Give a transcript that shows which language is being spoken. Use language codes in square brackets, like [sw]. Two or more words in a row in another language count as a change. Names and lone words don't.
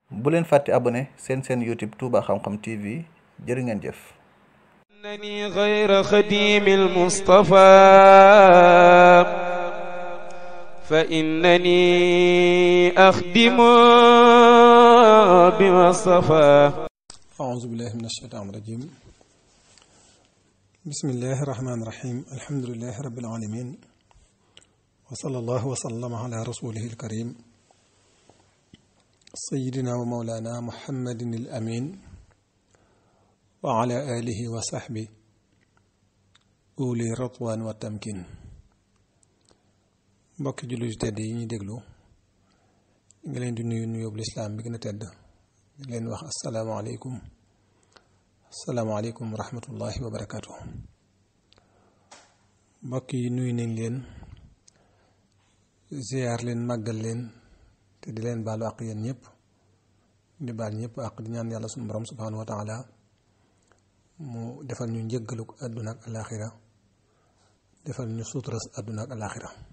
[wo] bu leen fàtte abonné seen YouTube Touba Xam-Xam TV jërë ngeen jëf. [ar] إنني غير خديم المصطفى فإنني أخدم بما اصطفى. أعوذ بالله من الشيطان الرجيم. بسم الله الرحمن الرحيم. الحمد لله رب العالمين وصلى الله وسلم على رسوله الكريم سيدنا ومولانا محمد الأمين وعلى آله وصحبه أولي الرضوان والتمكين. [wo] mbokki jullit yu tedd yi ñuy déglu ngi leen di nuyu nuyoo bu lislaam bi gën a tedd di leen wax [ar] السلام عليكم ورحمة الله وبركاته. [wo] mbokk yi nuyu nañ leen ziyaar leen màggal leen te di leen baalu àq yéen ñëpp di baal ñëpp àq di ñaan yàlla suñu borom [ar] سبحانه وتعالى [wo] mu defal ñu njëggalu àdduna ak alaaxira defal ñu suuturas àdduna ak alaaxira.